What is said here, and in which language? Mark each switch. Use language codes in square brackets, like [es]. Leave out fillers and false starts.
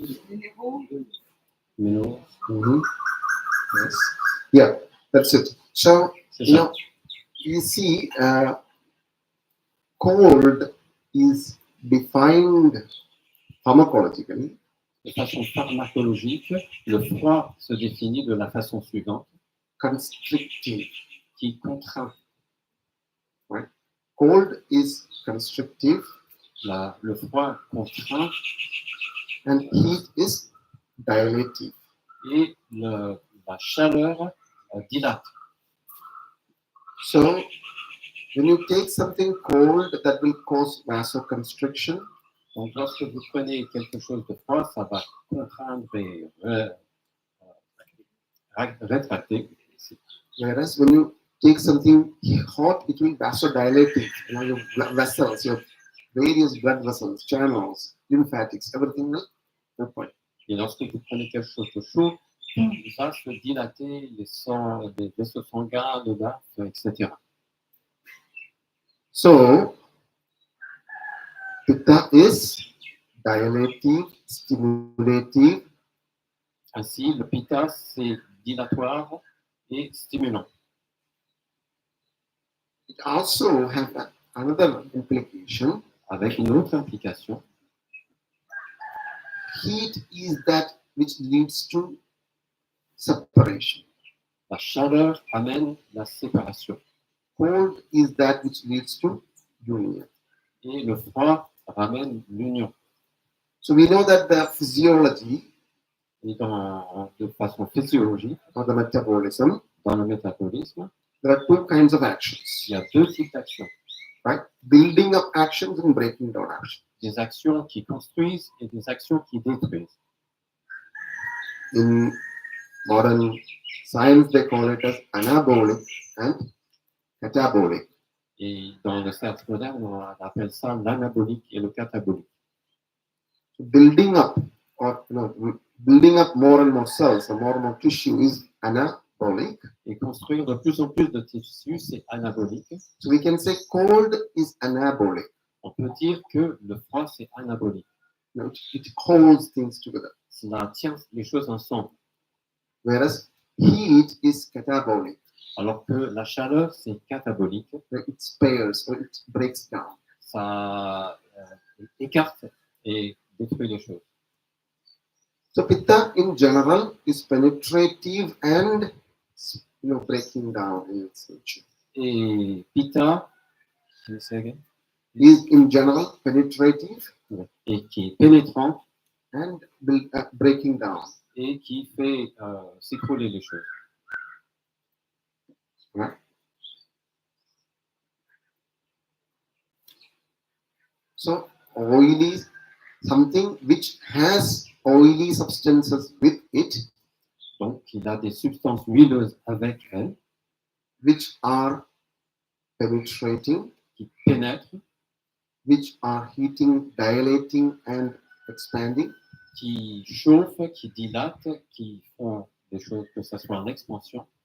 [fr] minéraux. [en] Minerals. Mm-hmm. Yes. Yeah, that's it. So, [fr] C'est [en] you [fr] ça. [en] know, you see, cold is defined pharmacologically [fr] De façon pharmacologique, le froid se définit de la façon suivante, [en] constrictive. [fr] qui contraint. [en] Cold is constrictive [fr] Le froid contraint [en] and heat is dilative. [fr] et la chaleur dilate. [en] So, when you take something cold, that will cause vasoconstriction. [fr] Donc, lorsque vous prenez quelque chose de froid, ça va contraindre et rétracter. [en] Whereas when you take something hot, it will vasodilating. You know, your vessels, your various blood vessels, channels, lymphatics, everything will open. [fr] Et lorsque vous prenez quelque chose de chaud, il va se dilater les vaisseaux sanguins, le nerf, etc. [en] So, Pitta is dilative, stimulative, [fr] Ainsi, le pitta, c'est dilatoire et stimulant. [en] it also has another implication. [fr] Avec une autre implication, [en] Heat is that which leads to separation. [fr] La chaleur amène la séparation. [en] Cold is that which leads to union. [fr] Et le froid ramène l'union. [en] So we know that the physiology [fr] Et de façon physiologique, [en] or the metabolism, [fr] dans le métabolisme, [en] there are two kinds of actions, [fr] il y a deux types d'actions. [en] right? Building up actions and breaking down actions. [fr] Des actions qui construisent et des actions qui détruisent. [en] In modern science, they call it as anabolic and catabolic. [fr] Et dans le science moderne, on appelle ça l'anabolique et le catabolique. [en] Building up or building up more and more cells or more and more tissue is anabolic. [fr] Et construire de plus en plus de tissus, c'est anabolique. [en] So we can say cold is anabolic. [fr] On peut dire que le froid, c'est anabolique. [en] It holds things together. [fr] Cela tient les choses ensemble. [en] Whereas heat is catabolic. [fr] Alors que la chaleur, c'est catabolique. [en] It spares or it breaks down. [fr] Ça écarte et détruit les choses. [en] So Pitta in general is penetrative and breaking down in its nature. Et Pitta, can you say again? Is in general penetrative [fr] Et qui est pénétrant [en] and breaking down. [fr] et qui fait s'écrouler les choses. [en] Right? So oil is something which has oily substances with it, [fr] Donc, il a des substances huileuses avec elle [en] which are penetrating, [fr] qui pénètrent, [en] which are heating, dilating, and expanding, [fr] qui chauffent, qui dilatent, qui font des choses, que ce soit en expansion,